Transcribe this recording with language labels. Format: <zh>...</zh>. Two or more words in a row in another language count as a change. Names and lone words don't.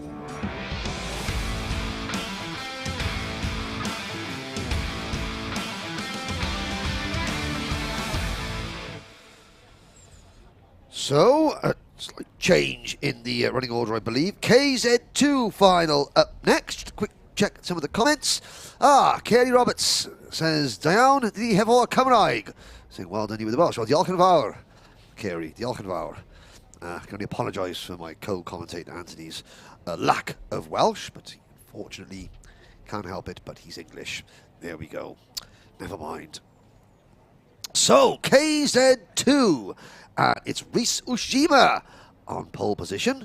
<en>So, a slight change in the running order, I believe. KZ2 final up next. Quick check some of the comments. Kerry Roberts says,</en> <cy>Down, die have all Cymraeg.</cy> <en>Saying, well done you with the Welsh.</en> <cy>Well, diolch yn fawr, Kerry, diolch yn fawr.</cy> <en>I can only apologise for my co-commentator Anthony's lack of Welsh, but unfortunately can't help it, but he's English. There we go. Never mind. So, KZ2. It's Rhys Ushima on pole position.</en>